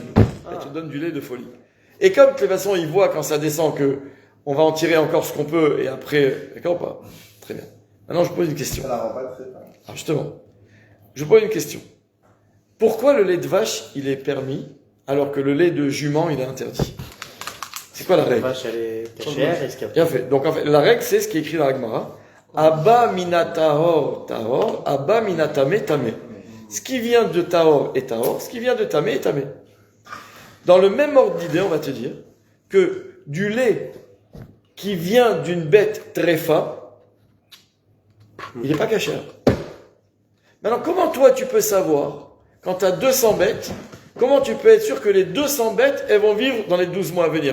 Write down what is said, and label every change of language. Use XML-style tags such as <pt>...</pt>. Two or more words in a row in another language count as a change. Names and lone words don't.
<fr>Elle te donne du lait de folie. Et comme, de toute façon, ils voient quand ça descend que on va en tirer encore ce qu'on peut, et après, d'accord ou pas? Très bien. Maintenant, je pose une question. Ça la rend pas très bien. Alors justement, je pose une question. Pourquoi le lait de vache, il est permis, alors que le lait de jument, il est interdit? C'est quoi la La règle? vache, elle est cachère. Est-ce qu'il y a... Bien fait. Donc en fait, la règle, c'est ce qui est écrit dans la Gemara.</fr> <he>הבא מן טהור טהור הבא מן טמא טמא.</he> <fr>Ce qui vient de tahor est tahor, ce qui vient de tamé est tamé. Dans le même ordre d'idée, on va te dire que du lait qui vient d'une bête tréfa, il n'est pas cachère. Maintenant, comment toi tu peux savoir, quand tu as 200 bêtes, comment tu peux être sûr que les 200 bêtes, elles vont vivre dans les 12 mois à venir?</fr>